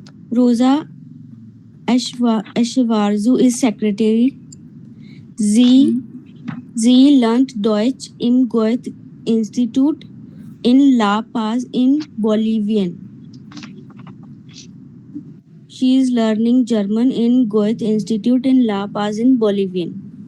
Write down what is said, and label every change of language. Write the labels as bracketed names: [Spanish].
[English] Rosa Ashvarzu is secretary. [German] Sie lernt Deutsch im Goethe-Institut in La Paz in Bolivian. [English] She is learning German in Goethe-Institut in La Paz in Bolivian.